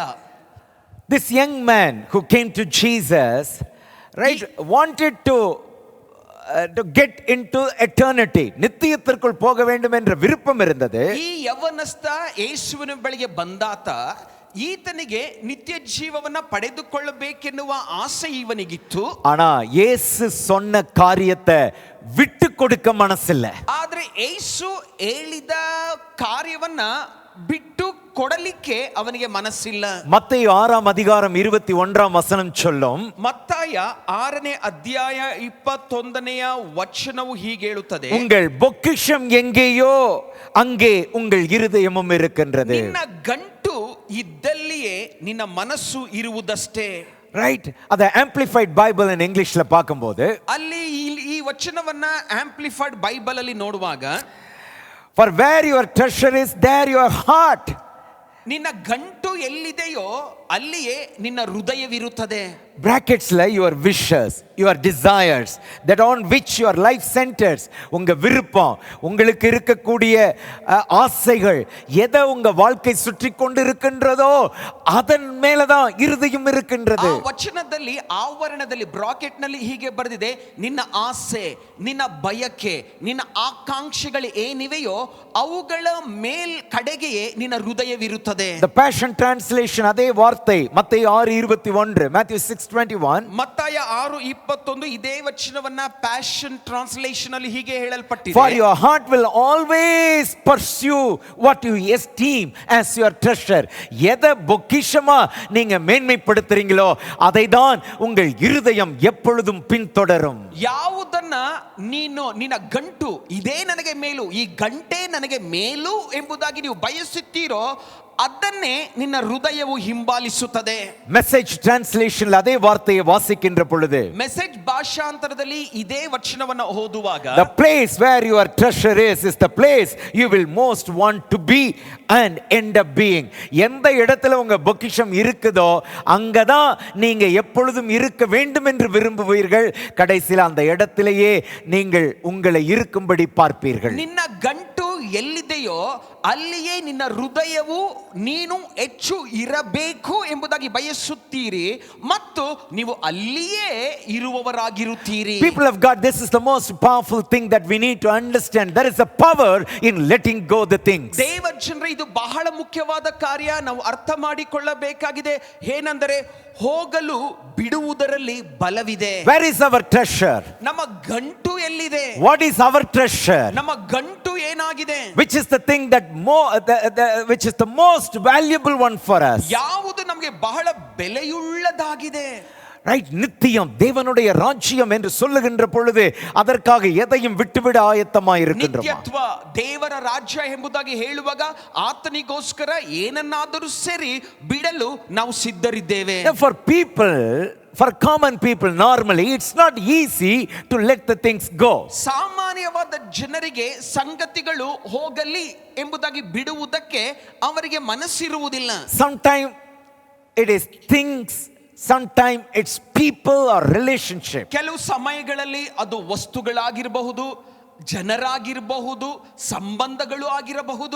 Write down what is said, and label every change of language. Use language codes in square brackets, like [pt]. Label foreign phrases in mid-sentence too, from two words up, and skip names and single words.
[en] This young man who came to Jesus, right, wanted to get into eternity. [ta] நித்தியத்திற்குள் போக வேண்டும் என்ற விருப்பம் இருந்தது. [kn] ಈ ಯವನಸ್ಥ ಯೇಸುವಿನ ಬಳಿಗೆ ಬಂದಾತ ಈತನಿಗೆ ನಿತ್ಯ ಜೀವವನ್ನ ಪಡೆದುಕೊಳ್ಳಬೇಕೆನ್ನುವ ಆಸೆ ಇವನಿಗಿತ್ತು. [ta] ஆனா இயேசு சொன்ன காரியத்தை விட்டு கொடுக்க மனசில்ல. [kn] ಆದ್ರೆ ಯೇಸು ಹೇಳಿದ ಕಾರ್ಯವನ್ನ ಬಿಟ್ಟು ಕೊಡಲಿಕ್ಕೆ ಅವನಿಗೆ ಮನಸ್ಸಿಲ್ಲ. [ta] மத்தேயு 6ஆம் அதிகாரம் 21ஆம் வசனம் சொல்லும், [kn] ಮತ್ತಾಯ 6ನೇ ಅಧ್ಯಾಯ 21ನೆಯ ವಚನವು ಹೀಗೆ ಹೇಳುತ್ತದೆ, [ta] உங்கள் பொக்கிஷம் எங்கேயோ அங்கே உங்கள் இருதயமும் இருக்கின்றது. [kn] ನಿನ್ನ ಗಂಟು ಇದ್ದಲ್ಲಿಯೇ ನಿನ್ನ ಮನಸ್ಸು ಇರುವುದಷ್ಟೇ. [ta] ரைட், அத ஆம்பிளிஃபைட் பைபிள் [en] in Englishல [ta] பாக்கும்போது [kn] ಅಲ್ಲಿ ಈ ವಚನವನ್ನ ಆಂಪ್ಲಿಫೈಡ್ ಬೈಬಲ್ ಅಲ್ಲಿ ನೋಡುವಾಗ, [en] for where your treasure is there your heart. [kn] ನಿನ್ನ ಗಂಟು ಗಂಟು ಎಲ್ಲಿದೆಯೋ ಅಲ್ಲಿಯೇ ನಿನ್ನ ಹೃದಯವಿರುತ್ತದೆ. [en] பிராக்கெட்ஸ்ல your wishes, your desires, that on which your life centers, [ta] உங்க விருப்பம், உங்களுக்கு இருக்கக்கூடிய ஆசைகள், எதை உங்க வாழ்க்கை சுற்றி கொண்டு இருக்கின்றதோ அதன் மேலதான் இருதயம் இருக்கின்றது. [kn] ಆ ವಚನದಲ್ಲಿ ಆವರಣದಲ್ಲಿ ಬ್ರಾಕೆಟ್ ನಲ್ಲಿ ಹೀಗೆ ಬರೆದಿದೆ, ನಿನ್ನ ಆಸೆ, ನಿನ್ನ ಬಯಕೆ, ನಿನ್ನ ಆಕಾಂಕ್ಷೆಗಳು ಏನಿವೆಯೋ ಅವುಗಳ ಮೇಲ್ ಕಡೆಗೆಯೇ ನಿನ್ನ ಹೃದಯವಿರುತ್ತದೆ. [ta] The Passion Translation அதே வார்த்தை மத்தேயு 6:21, Matthew 6:21. [kn] ಮತ್ತಾಯ 6:21 ಇದೇ ವಚನವನ್ನ ಪ್ಯಾಷನ್ ಟ್ರಾನ್ಸ್ಲೇಷನ್ ಅಲ್ಲಿ ಹೀಗೆ ಹೇಳಲ್ಪಟ್ಟಿದೆ. [en] For your heart will always pursue what you esteem as your treasure. [ta] எதை பொக்கிஷமா நீங்க மேன்மைப்படுத்துறீங்களோ அதை தான் உங்கள் இருதயம் எப்பொழுதும் பின்தொடரும். [kn] ಯಾವುದನ್ನ ನೀನು ನಿನ್ನ ಗಂಟು ಇದೇ ನನಗೆ ಮೇಲು, ಈ ಗಂಟೆ ನನಗೆ ಮೇಲು ಎಂಬುದಾಗಿ ನೀವು ಬಯಸುತ್ತೀರೋ ಅದನ್ನೇ ನಿನ್ನ ಹೃದಯವು ಹಿಂಬಾಲಿಸುತ್ತದೆ. [ta] மெசேஜ் டிரான்ஸ்லேஷன்ல அதே வார்த்தையை வாசிக்கின்ற பொழுது, [kn] ಮೆಸೇಜ್ ಭಾಷಾಂತರದಲ್ಲಿ ಇದೇ ವಚನವನ್ನು ಓದುವಾಗ, [en] the place where your treasure is the place you will most want to be and end up being. [ta] எந்த இடத்துல உங்க பொக்கிஷம் இருக்குதோ அங்கதான் நீங்க எப்பொழுதும் இருக்க வேண்டும் என்று விரும்புவீர்கள். கடைசியில் அந்த இடத்திலேயே நீங்கள் உங்களை இருக்கும்படி பார்ப்பீர்கள். [kn] ನಿನ್ನ ಗಂಟು ಎಲ್ಲಿದೆಯೋ ಅಲ್ಲಿಯೇ ನಿನ್ನ ಹೃದಯವು ನೀನು ಹೆಚ್ಚು ಇರಬೇಕು ಎಂಬುದಾಗಿ ಬಯಸುತ್ತೀರಿ ಮತ್ತು ನೀವು ಅಲ್ಲಿಯೇ ಇರುವವರಾಗಿರುತ್ತೀರಿ. [en] People of God, this is the most powerful thing that we need to understand. There is a power in letting go the things. [kn] ದೇವ ಜನರೇ, ಇದು ಬಹಳ ಮುಖ್ಯವಾದ ಕಾರ್ಯ, ನಾವು ಅರ್ಥ ಮಾಡಿಕೊಳ್ಳಬೇಕಾಗಿದೆ. ಏನೆಂದರೆ ಹೋಗಲು ಬಿಡುವುದರಲ್ಲಿ ಬಲವಿದೆ. [en] Where is our treasure? [kn] ನಮ್ಮ ಗಂಟು ಎಲ್ಲಿದೆ? [en] What is our treasure? [kn] ನಮ್ಮ ಗಂಟು ಏನಾಗಿದೆ? [en] Which is the thing that which is the most valuable one for us? [kn] ಯಾವುದು ನಮಗೆ ಬಹಳ ಬೆಲೆಯುಳ್ಳದಾಗಿದೆ? [en] Right, [ta] நித்தியம், தேவனுடைய ராஜ்யம் என்று சொல்லுகின்ற பொழுது அதற்காக எதையும் விட்டுவிட ஆயத்தமாய் இருக்கின்றோம். [kn] ನಿತ್ಯತ್ವ, ದೇವರ ರಾಜ್ಯ ಎಂಬುದಾಗಿ ಹೇಳುವಾಗ ಆತನಿಗೋಸ್ಕರ ಏನನ್ನಾದರೂ ಸರಿ ಬಿಡಲು ನಾವು ಸಿದ್ಧರಿದ್ದೇವೆ. [en] For common people, normally it's not easy to let the things go. [kn] ಸಾಮಾನ್ಯವಾದ ಜನರಿಗೆ ಸಂಗತಿಗಳು ಹೋಗಲಿ ಎಂಬುದಾಗಿ ಬಿಡುವುದಕ್ಕೆ ಅವರಿಗೆ ಮನಸ್ಸಿರುವುದಿಲ್ಲ. [en] Sometimes it is things, sometimes it's people or relationship. [kn] ಕೆಲವು ಸಮಯಗಳಲ್ಲಿ ಅದು ವಸ್ತುಗಳಾಗಿರಬಹುದು, ಜನರಾಗಿರಬಹುದು, ಸಂಬಂಧಗಳು ಆಗಿರಬಹುದು.